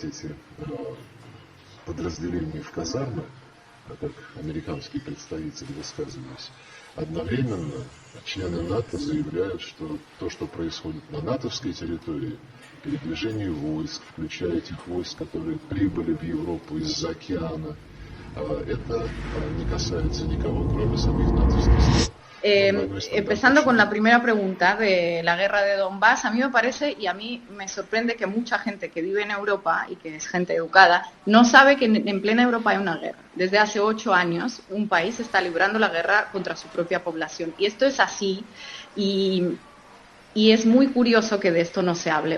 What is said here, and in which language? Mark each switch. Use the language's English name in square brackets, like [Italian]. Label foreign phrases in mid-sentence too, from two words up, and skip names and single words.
[Russian] эти подразделения в казармы, как американские представители высказывались, одновременно члены НАТО заявляют, что то, что происходит на натовской территории, передвижение войск, включая этих войск, которые pribili в Европу из-за океана, это не касается никого, кроме самих натовских стран. [Spanish] Empezando con la primera pregunta de la guerra de Donbass, a mí me parece y a mí me sorprende que mucha gente que vive en Europa y que es gente educada no sabe que en plena Europa hay una guerra. Desde hace 8 años un país está librando la guerra contra su propia población y esto es así y es muy curioso que de esto no se hable.